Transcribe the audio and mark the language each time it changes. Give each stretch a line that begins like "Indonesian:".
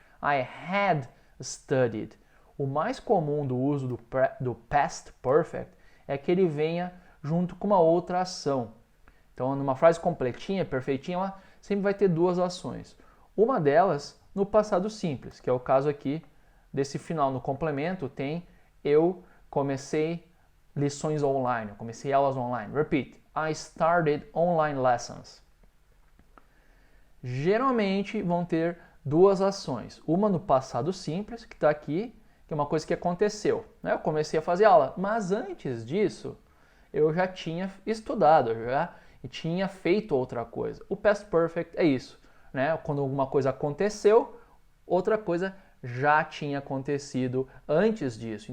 English: I had studied.
Portuguese: O mais comum do uso do past perfect é que ele venha junto com uma outra ação. Então, numa frase completinha, perfeitinha, ela sempre vai ter duas ações. Uma delas no passado simples, que é o caso aqui desse final no complemento, tem eu comecei lições online, eu comecei aulas online.
English: Repeat, I started online lessons.
Portuguese: Geralmente vão ter duas ações. Uma no passado simples, que está aqui, que é uma coisa que aconteceu. Né? Eu comecei a fazer aula, mas antes disso eu já tinha estudado, eu já tinha feito outra coisa. O past perfect é isso. Né? Quando alguma coisa aconteceu, outra coisa já tinha acontecido antes disso.